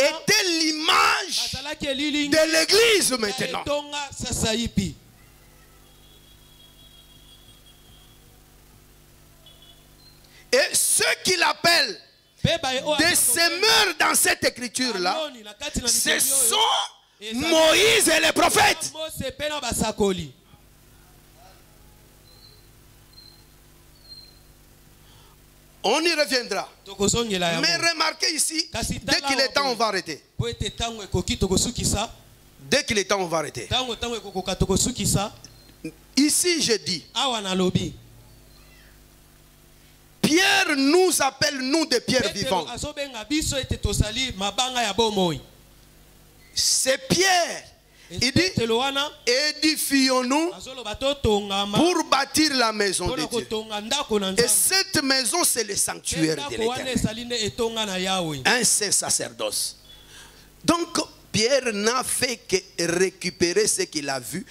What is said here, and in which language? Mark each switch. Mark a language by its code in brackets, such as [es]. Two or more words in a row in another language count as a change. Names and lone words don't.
[fr] étaient l'image [ln] bazalaki elilingi [fr] de l'église [ln] ya [fr] maintenant. [ln] etonga sasa ipi. [fr] Et ceux qu'il appelle [ln] Pe baye oyo [fr] des semeurs dans cette écriture-là, [ln] baloni na kati na [fr] ce [ln] likomi oyo, [fr] sont Moïse et les prophètes. [ln] Mose pe na basakoli. [fr] On y reviendra. [ln] Tokozongela yango. [fr] Mais remarquez ici, [ln] Kasi [fr] dès qu'il est temps, on va arrêter. [ln] po ete tango ekoki tokosukisa. [fr] Dès qu'il est temps, on va arrêter. [ln] Tango ekokoka tokosukisa. [fr] Ici, je dis, [ln] Awa na lobi [fr] Pierre nous appelle, nous, des pierres [ln] Petelo [fr] vivantes. [ln] azobenga biso ete tosali mabanga ya bomoi. [fr] C'est Pierre Il dit, édifions-nous pour bâtir la maison de Dieu. Et cette maison, c'est le sanctuaire de l'Éternel. Un saint sacerdoce. Donc, Pierre n'a fait que récupérer ce qu'il a vu.